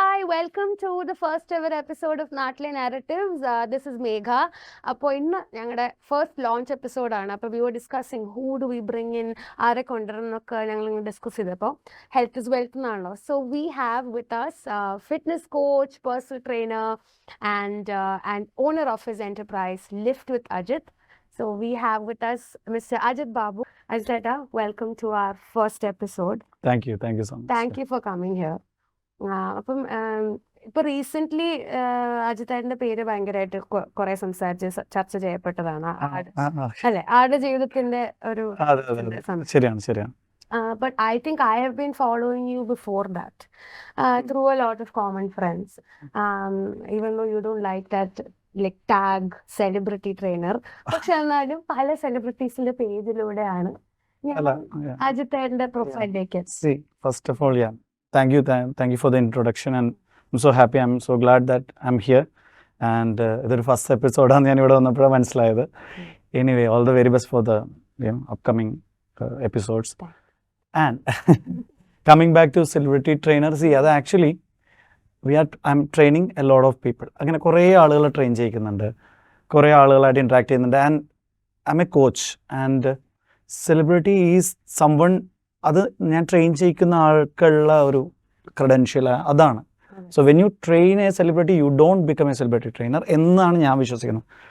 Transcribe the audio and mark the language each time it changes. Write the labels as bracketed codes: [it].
[en] welcome to the first ever episode of Naatile Narratives. This is Megha. [ml] അപ്പോൾ ഇന്ന് ഞങ്ങളുടെ first launch എപ്പിസോഡാണ്. അപ്പോൾ [en] we were discussing who do we bring in, [ml] ആരെ കൊണ്ടുവരുന്നൊക്കെ ഞങ്ങൾ discuss ചെയ്തപ്പോൾ [en] health is wealth [ml] എന്നാണല്ലോ. [en] So we have with us fitness coach, personal trainer and owner of his enterprise, Lift with Ajit. So we have with us Mr. Ajit Babu. Ajit, welcome to our first episode. Thank you so much. Thank you for coming here. [ml] അപ്പം ഇപ്പൊ recent അജിത്തേട്ടന്റെ പേര് ഭയങ്കരമായിട്ട് കുറെ സംസാരിച്ച് ചർച്ച ചെയ്യപ്പെട്ടതാണ്. അല്ലെ, ആട് ജീവിതത്തിന്റെ ഒരു ശരിയാണ്. [en] But I think I have been following you before that through a lot of common friends, even though you don't like that like tag celebrity trainer. [ml] പക്ഷെ എന്നാലും പല സെലിബ്രിറ്റീസിന്റെ പേജിലൂടെയാണ് അജിത്തേട്ടന്റെ പ്രൊഫൈലിലേക്ക്. [en] First of all, thank you for the introduction, and I'm so happy, I'm so glad that I'm here, and [ml] ഇതൊരു first എപ്പിസോഡാണ് ഞാൻ ഇവിടെ വന്നപ്പോഴാണ് മനസ്സിലായത്. [en] Anyway, all the very best for the upcoming episodes. And coming back to celebrity trainer, see, അത് actually I'm training a lot of people. [ml] അങ്ങനെ കുറേ ആളുകളെ ട്രെയിൻ ചെയ്യിക്കുന്നുണ്ട്, കുറേ ആളുകളായിട്ട് ഇൻട്രാക്ട് ചെയ്യുന്നുണ്ട്. And [en] I'm a coach, and celebrity is someone, [ml] അത് ഞാൻ train ചെയ്യിക്കുന്ന ആൾക്കുള്ള ഒരു ക്രെഡൻഷ്യൽ അതാണ്. [en] so when you train a celebrity you don't become a celebrity trainer [ml] എന്നാണ് ഞാൻ വിശ്വസിക്കുന്നത്.